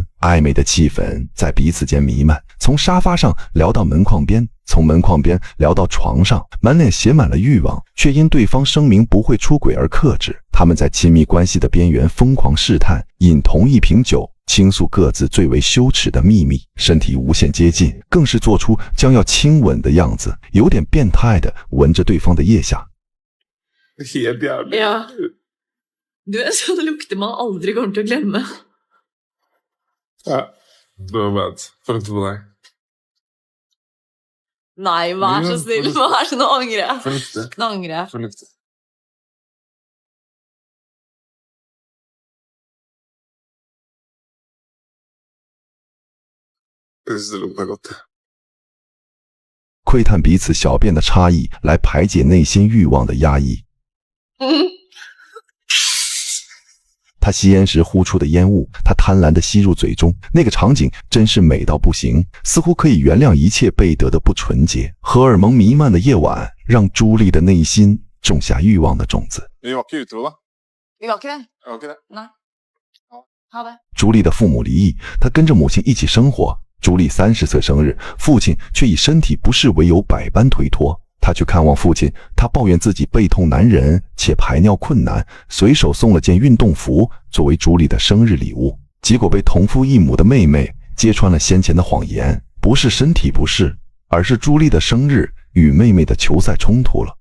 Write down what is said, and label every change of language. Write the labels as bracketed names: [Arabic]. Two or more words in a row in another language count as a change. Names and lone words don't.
[Chinese] 暧昧的气氛在彼此间弥漫，从沙发上聊到门框边，从门框边聊到床上，满脸写满了欲望，却因对方声明不会出轨而克制。他们在亲密关系的边缘疯狂试探，饮同一瓶酒，倾诉各自最为羞耻的秘密，身体无限接近，更是做出将要亲吻的样子，有点变态的闻着对方的腋下。 [Norwegian] Ja. Du er sånn lukter man aldri kommer til å glemme. Ja, det var bad. Følte på deg. Nei, vær så snill. Vær så nå angrer jeg. Fornuftig. Nå angrer jeg. Fornuftig. Jeg synes det lukter godt. [Chinese] 窥探彼此小便的差异，来排解内心欲望的压抑。他吸烟时呼出的烟雾，他贪婪地吸入嘴中，那个场景真是美到不行，似乎可以原谅一切被得的不纯洁。荷尔蒙弥漫的夜晚，让朱莉的内心种下欲望的种子。 [Norwegian] Vi var ikke utro, da. Vi var ikke det. Vi var ikke det. Nei. Ha det. [Chinese] 朱莉的父母离异，她跟着母亲一起生活。朱莉30岁生日，父亲却以身体不适为由百般推脱。他去看望父亲，他抱怨自己背痛难忍且排尿困难，随手送了件运动服作为朱莉的生日礼物，结果被同父异母的妹妹揭穿了先前的谎言，不是身体不适，而是朱莉的生日与妹妹的球赛冲突了。